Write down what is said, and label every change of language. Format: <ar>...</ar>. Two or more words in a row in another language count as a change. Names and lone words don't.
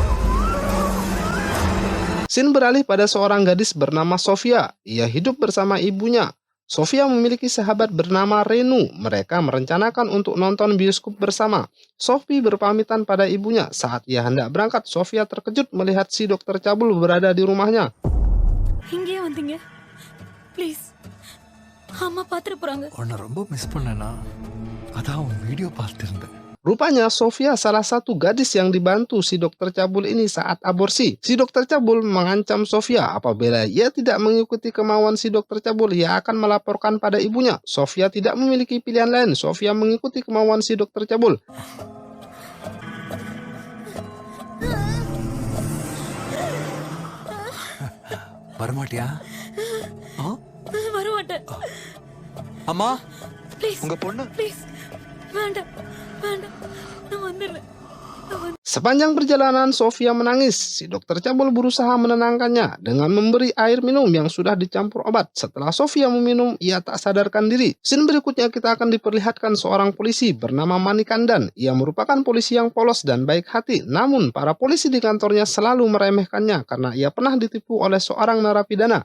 <id>Scene beralih pada seorang gadis bernama Sofia. Ia hidup bersama ibunya. Sofia memiliki sahabat bernama Renu. Mereka merencanakan untuk nonton bioskop bersama. Sophie berpamitan pada ibunya. Saat ia hendak berangkat, Sofia terkejut melihat si dokter cabul berada di rumahnya.</id> <ta>இங்கே வந்தீங்க ப்ளீஸ் அம்மா பாத்துட்டு போறாங்க. உன்னை ரொம்ப மிஸ் பண்ணேனா அதான் வீடியோ பார்த்துருந்தேன்.</ta> <id>Rupanya Sofia salah satu gadis yang dibantu si dokter cabul ini saat aborsi. Si dokter cabul mengancam Sofia apabila ia tidak mengikuti kemauan si dokter cabul, ia akan melaporkan pada ibunya. Sofia tidak memiliki pilihan lain. Sofia mengikuti kemauan si dokter cabul.</id> <ta>வரமாட்டியா? வரமாட்டேன் அம்மா, ப்ளீஸ் உங்க பொண்ணு ப்ளீஸ் வேண்டாம் வேண்டாம் நான் வந்துடுறேன்.</ta> <id>Sepanjang perjalanan Sofia menangis. Si dokter cabul berusaha menenangkannya dengan memberi air minum yang sudah dicampur obat. Setelah Sofia meminum, ia tak sadarkan diri. Scene berikutnya kita akan diperlihatkan seorang polisi bernama Manikandan. Ia merupakan polisi yang polos dan baik hati. Namun para polisi di kantornya selalu meremehkannya karena ia pernah ditipu oleh seorang narapidana.</id>